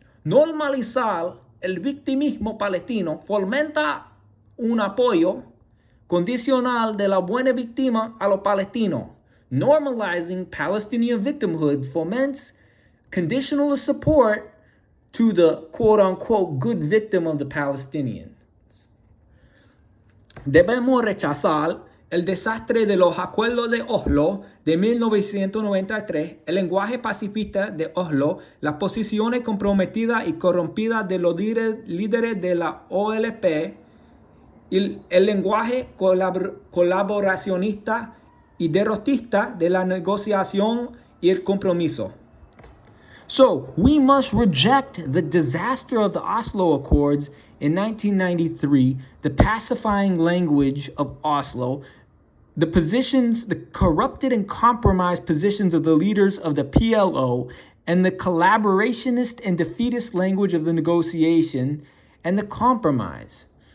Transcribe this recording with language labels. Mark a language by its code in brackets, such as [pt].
[es] Normalizar el victimismo palestino fomenta un apoyo condicional de la buena víctima a los palestinos. [en] Normalizing Palestinian victimhood foments conditional support to the quote-unquote good victim of the Palestinians. [es] Debemos rechazar el desastre de los acuerdos de Oslo de 1993, el lenguaje pacifista de Oslo, las posiciones comprometidas y corrompidas de los líderes de la OLP, y el lenguaje colaboracionista y derrotista de la negociación y el compromiso. [en] So, we must reject the disaster of the Oslo Accords in 1993, the pacifying language of Oslo, the positions, the corrupted and compromised positions of the leaders of the PLO, and the collaborationist and defeatist language of the negotiation and the compromise.